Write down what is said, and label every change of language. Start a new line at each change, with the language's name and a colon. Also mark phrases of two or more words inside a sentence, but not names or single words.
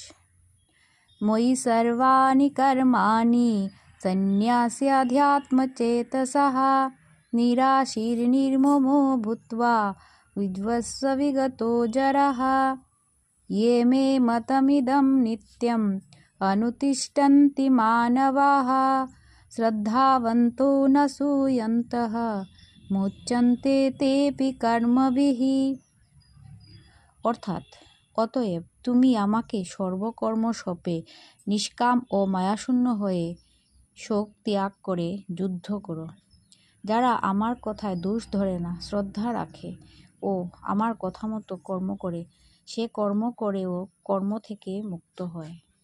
Sanskrit: मयि सर्वाणि कर्माणि सन्न्यास्याध्यात्मचेतसः निराशीर्निर्ममो भूत्वा विद्वस्व विगतो जरः। ये मे मतमिदं नित्यम् अनुतिष्ठन्ति मानवाः श्रद्धावन्तो न सूयन्तः मुच्यन्ते तेऽपि कर्मभिः।
Bangla: অর্থাৎ অতএব তুমি আমাকে সর্বকর্ম সপে নিষ্কাম ও মায়াশূন্য হয়ে শোক ত্যাগ করে যুদ্ধ করো। যারা আমার কথায় দোষ ধরে না, শ্রদ্ধা রাখে ও আমার কথা মতো কর্ম করে, সে কর্ম করেও কর্ম থেকে মুক্ত হয়।